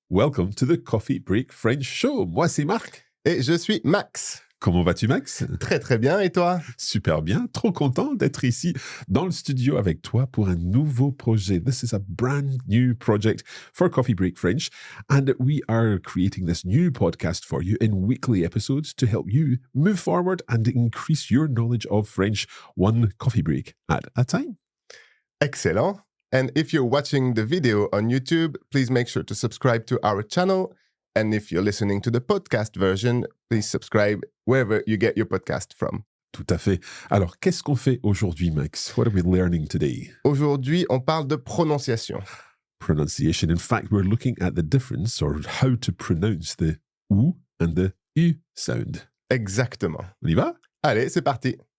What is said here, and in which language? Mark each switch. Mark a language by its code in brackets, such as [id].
[en] Welcome to the Coffee Break French Show. [fr] Moi, c'est Marc. Et je suis Max. Comment vas-tu, Max? Très très bien, et toi? Super bien, trop content d'être ici dans le studio avec toi pour un nouveau projet. [en] This is a brand new project for Coffee Break French, and we are creating this new podcast for you in weekly episodes to help you move forward and increase your knowledge of French one coffee break at a time. Excellent. And if you're watching the video on YouTube, please make sure to subscribe to our channel. And if you're listening to the podcast version, please subscribe wherever you get your podcast from. [fr] Tout à fait. Alors, qu'est-ce qu'on fait aujourd'hui, Max? [en] What are we learning today? [fr] Aujourd'hui, on parle de prononciation. [en] Pronunciation. In fact, we're looking at the difference or how to pronounce the OU and the U sound. [fr] Exactement. On y va? Allez, c'est parti.